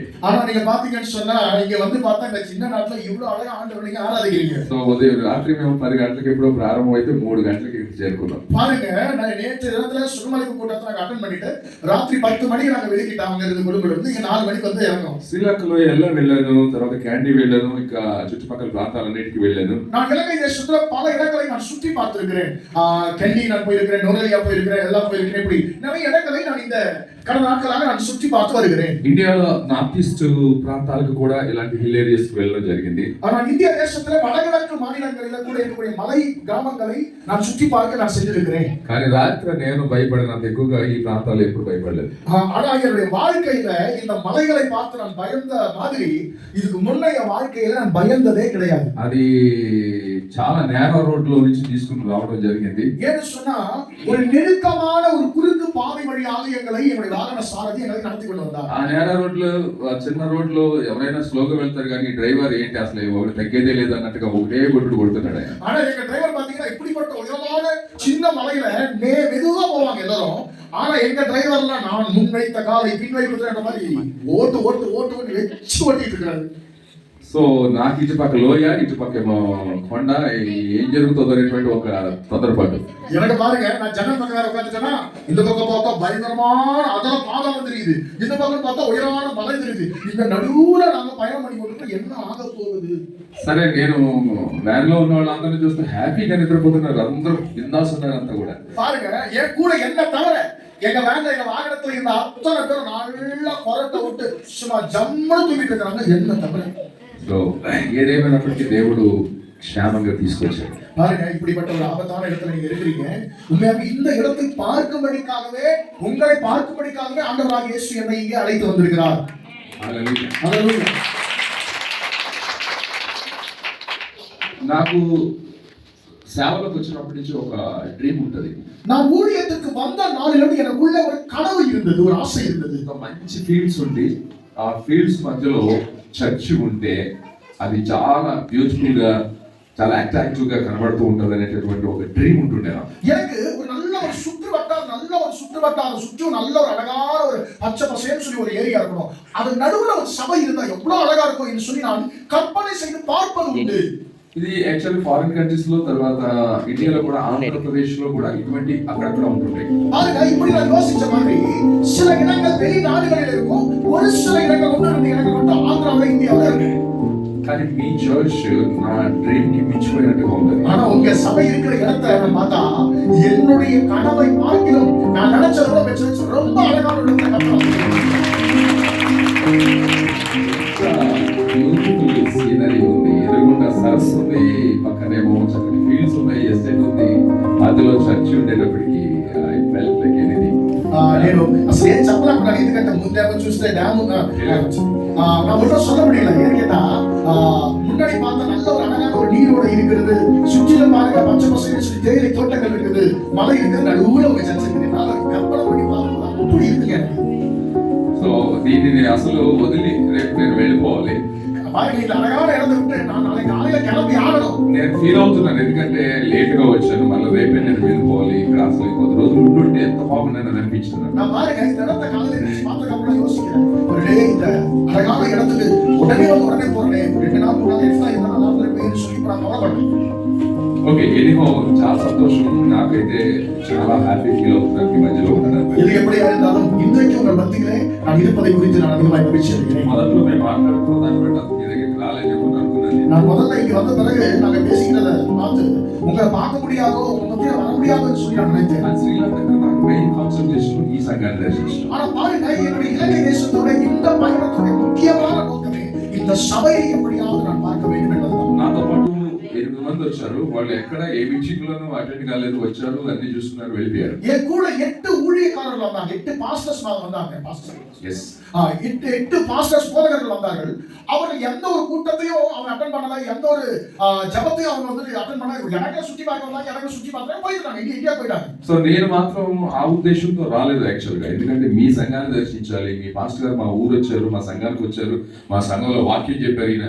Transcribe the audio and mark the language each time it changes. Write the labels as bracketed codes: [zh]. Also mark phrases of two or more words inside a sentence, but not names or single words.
[ta] ஆனா நீங்க பாத்தீங்கன்னு சொன்னா இங்க வந்து பார்த்தா இந்த சின்ன நாட்டுல இவ்வளவு அழகா ஆண்டவரை நீங்க ஆராதிக்கிறீங்க. [te] సో ఉదయం రాత్రి మేము 10 గంటలకు ఎప్పుడో ప్రారంభం అయితే 3 గంటలకి చేరుకున్నాం. [ta] பாருங்க, நான் நேற்று தினத்துல சுகமளிப்பு கூட்டத்தை நாங்க அட்டெண்ட் பண்ணிட்டு ராத்திரி 10 மணிக்கு நாங்க வெளிக்கிட்டோம். அங்க இருந்து குடும்பம் இருந்து இங்க 4 மணிக்கு வந்து இறங்கணும். [te] శ్రీలంకలో ఎల్లా వెళ్ళాను, తర్వాత క్యాండీ వెళ్ళాను, ఇంకా చుట్టుపక్కల ప్రాంతాలన్నిటికీ వెళ్ళాను. [ta] நான் இலங்கை தேசத்துல பல இடங்களை நான் சுற்றி பார்த்திருக்கிறேன். கேண்டி நான் போயிருக்கிறேன், நோரலியா போயிருக்கிறேன், எல்லாம் போயிருக்கிறேன். இப்படி நிறைய இடங்களை நான் இந்த கடந்த நாட்களாக நான் சுற்றி பார்த்து வருகிறேன். [te] ఇండియాలో నార్త్ ఈస్ట్ ప్రాంతాలకు కూడా ఇలాంటి [en] hill areas [te] కి వెళ్ళడం జరిగింది. [ta] ஆனா இந்திய தேசத்துல வடகிழக்கு மாநிலங்களில கூட இருக்கக்கூடிய மலை கிராமங்களை நான் சுற்றி பார்க்க நான் சென்றிருக்கிறேன். [te] కానీ రాత్రి నేను భయపడినంత ఎక్కువగా ఈ ప్రాంతాలు ఎప్పుడు భయపడలేదు. [ta] ஆனா என்னுடைய வாழ்க்கையில இந்த மலைகளை பார்த்து நான் பயந்த மாதிரி இதுக்கு முன்னைய வாழ்க்கையில நான் பயந்ததே கிடையாது. [te] అది చాలా [en] narrow road [te] లో నుంచి తీసుకుని రావడం జరిగింది. [ta] ஏன்னு சொன்னா ஒரு நெருக்கமான ஒரு குறுக்கு பாதை வழியாக எங்களை என்னுடைய வாகன சாரதி எங்களை நடத்தி கொண்டு வந்தார். [te] ఆ [en] narrow road [te] లో, చిన్న రోడ్ లో ఎవరైనా స్లోగా వెళ్తారు కానీ డ్రైవర్ ఏంటి అసలు ఒకటి తగ్గేదే లేదు అన్నట్టుగా ఒకటే కొట్టుతున్నాడు. [ta] ஆனா எங்க டிரைவர் பாத்தீங்கன்னா இப்படிப்பட்ட உயரமான சின்ன மலையில மெதுவா போவாங்க எல்லாரும். ஆனா எங்க டிரைவர்லாம் நான் முன் வைத்த காலை பின் வைக்கிற மாதிரி ஓட்டு வச்சு ஓட்டிட்டு இருக்காரு. [te] సో నాకు ఇటుపక్క లోయ, ఇటుపక్క కొండ, ఏం జరుగుతుందో అనేటువంటి ఒక తొందరపాటు. [ta] எனக்கு பாருங்க, நான் ஜன்னல் பக்கம் உட்காந்துட்டேன்னா இந்த பக்கம் பார்த்தா பயங்கரமான அதெல்லாம் பாதாளம் தெரியுது, இந்த பக்கம் பார்த்தா உயரமான மலை தெரியுது. இந்த நடுவுல நாங்க பயணம் பண்ணி கொண்டு என்ன ஆக போகுது. [te] సరే, నేను వ్యాన్ లో ఉన్న వాళ్ళందరినీ చూస్తే హ్యాపీగా నిద్రపోతున్నారు, అందరూ బిందాస్ ఉన్నారు అంతా కూడా. [ta] பாருங்க, என் கூட என்ன தவிர எங்க வேன்ல எங்க வாகனத்துல இருந்த அத்தனை பேரும் நல்லா கொரட்டை விட்டு சும்மா ஜம்முன்னு தூங்கிட்டு இருக்காங்க, என்ன தவிர. [te] సో ఏదేమైనప్పటికీ దేవుడు క్షేమంగా తీసుకొచ్చాడు. [ta] பாருங்க, இப்படிப்பட்ட ஒரு ஆபத்தான இடத்துல நீங்க இருக்கிறீங்க. உண்மையாக இந்த இடத்தை பார்க்கும்படிக்காகவே, உங்களை பார்க்கும்படிக்காகவே ஆண்டவராகிய இயேசு என்னை இங்கே அழைத்து வந்திருக்கிறார். [te] హల్లెలూయా. [ta] ஹல்லேலூயா. [te] నాకు సేవలకు వచ్చినప్పటి నుంచి ఒక డ్రీమ్ ఉంటుంది. [ta] நான் ஊழியத்துக்கு வந்த நாளிலிருந்து எனக்குள்ள ஒரு கனவு இருந்தது, ஒரு ஆசை இருந்தது. [te] ఒక మంచి ఫీల్డ్స్ ఉండి ఆ ఫీల్డ్స్ మధ్యలో చర్చ్ ఉంటే అది చాలా బ్యూటిఫుల్ గా, చాలా అట్రాక్టివ్ గా కనబడుతూ ఉంటది అనేటటువంటి ఒక డ్రీమ్ ఉంటుండే. [ta] எனக்கு ஒரு நல்ல ஒரு சுற்று வட்டாரம் சுற்றி நல்ல ஒரு அழகான ஒரு பச்சை பசேன்னு சொல்லி ஒரு ஏரியா இருக்கணும், அது நடுவுல ஒரு சபை இருந்தா எவ்வளவு அழகா இருக்கும் என்று சொல்லி நான் கற்பனை செய்து பார்ப்பது உண்டு. [te] ఇది యాక్చువల్లీ [en] foreign countries [te] లో తర్వాత ఇండియాలో కూడా ఆంధ్రప్రదేశ్ లో కూడా ఇటువంటి అక్కడక్కడ ఉంటుంటాయి. [ta] பாருங்க இப்படி நான் யோசிச்ச மாதிரி சில இடங்கள் வெளிநாடுகளில் இருக்கும், ஒரு சில இடங்கள் ஒன்று எனக்கு மட்டும் ஆந்திராவில் இந்தியாவில் இருக்கு. [te] కానీ మీ చర్చ్ నా డ్రీమ్ ని మించిపోయినట్టుగా ఉంది. [ta] ஆனா உங்க சபை இருக்கிற இடத்தை நான் பார்த்தா என்னுடைய கனவை பார்க்கிலும் நான் நினைச்சதோட வச்சு ரொம்ப அழகான ஒரு இடத்தை கட்டணும். [en] beautiful scenery [te] ఉంది, ఎదురుగుండా సరస్సు ఉంది, పక్కనేమో చక్కటి ఫీల్డ్స్ ఉన్నాయి, ఎస్టేట్ ఉంది, మధ్యలో చర్చి ఉండేటప్పటికి [en] I felt like anything. [te] నేను అసలు ఏం చెప్పలేకున్నాను, ఎందుకంటే ముందేమో చూస్తే డ్యామ్ [ta] நான் ஒன்றும் சொல்ல முடியல. ஏன்னு கேட்டா முன்னாடி பார்த்தா நல்ல ஒரு அழகான ஒரு நீரோட இருக்கிறது, சுற்றிலும் பாருங்க பச்சை பசங்க தேயிலை தோட்டங்கள் இருக்குது, மலை இருக்குது, நடுவுல ஒரு சர்ச்சை இருக்குது. கற்பனை பண்ணி பார்க்கலாம் அப்படி இருக்குங்க. [te] సో దీనిని అసలు వదిలి రేపు నేను వెళ్ళిపోవాలి. [ta] பாருங்க இந்த அழகான இடத்தை விட்டு நான் நாளைக்கு காலையில கிளம்பி ஆகணும். [te] నేను ఫీల్ అవుతున్నాను, ఎందుకంటే లేట్ గా వచ్చాను, మళ్ళీ రేపే నేను వెళ్ళిపోవాలి. ఇక్కడ అసలు కొద్ది రోజులు ఉంటుంటే ఎంత బాగుందని అనిపించింది. [ta] நான் பாருங்க இந்த இடத்தை காலையில பார்த்த அப்புறம் யோசிக்கிறேன், ஒரே இந்த அழகான இடத்துக்கு உடனே போறேன், 2 நாள் 3 நாள் எக்ஸ்ட்ரா இருந்தா நல்லா இருந்திருப்பேன்னு சொல்லி நான் கவலைப்படுறேன். [te] ఓకే, ఎనిహో చాలా సంతోషం, నాకైతే చాలా [en] happy feel [te] అవుతున్నాను ఈ మధ్యలో ఉండడానికి. [ta] இது எப்படி இருந்தாலும் இன்றைக்கு உங்கள் மத்தியிலே நான் இருப்பதை குறித்து நான் அதிகமாக மகிழ்ச்சி அடைகிறேன். [te] మొదట్లో మేము మాట్లాడుకున్న దాన్ని బట్టి మీ దగ్గరికి రాలేదేమో అనుకున్నాను. [ta] நான் முதல்ல இங்க வந்த பிறகு நாங்க பேசிக்கிறத பார்த்து உங்களை பார்க்க முடியாதோ உங்க மத்தியில வர முடியாதோன்னு சொல்லி நான் நினைத்தேன். [te] நான் శ్రీలంకకు నాకు [en] main concentration [te] ఈ సంఘాన్ని దర్శించడం. [ta] ஆனா பாருங்க என்னுடைய இலங்கை தேசத்தோட இந்த பயணத்துடைய முக்கியமான நோக்கமே இந்த சபையை எப்படியாவது நான் பார்க்க வேண்டும் என்பதுதான். [te] నాతో పాటు 8 మంది వచ్చారు, వాళ్ళు ఎక్కడ ఏ మీటింగ్ లోనూ అటెండ్ కాలేదు, వచ్చారు అన్ని చూస్తున్నారు, వెళ్ళిపోయారు. [ta] என் கூட 8 ஊழியக்காரர்கள் வந்தாங்க, 8 பாஸ்டர்ஸ் வந்தாங்க. பாஸ்டர் எஸ் 8 பாஸ்டர்ஸ் போதகர்கள் வந்தார்கள். அவர்கள் எந்த ஒரு கூட்டத்தையும் அவங்க அட்டெண்ட் பண்ணல, எந்த ஒரு ஜெபத்தையும் அவங்க வந்து அட்டெண்ட் பண்ணல. எனக்கு சுத்தி பார்க்க வந்தாங்க, எனக்கு சுத்தி பார்க்கறேன், போயிட்டாங்க, இந்தியா போயிட்டாங்க. [te] సో నేను మాత్రం ఆ ఉద్దేశంతో రాలేదు యాక్చువల్ గా, ఎందుకంటే మీ సంఘాన్ని దర్శించాలి, మీ పాస్టర్ గారు మా ఊరు వచ్చారు, మా సంఘానికి వచ్చారు, మా సంఘంలో వాక్యం చెప్పారు ఈయన.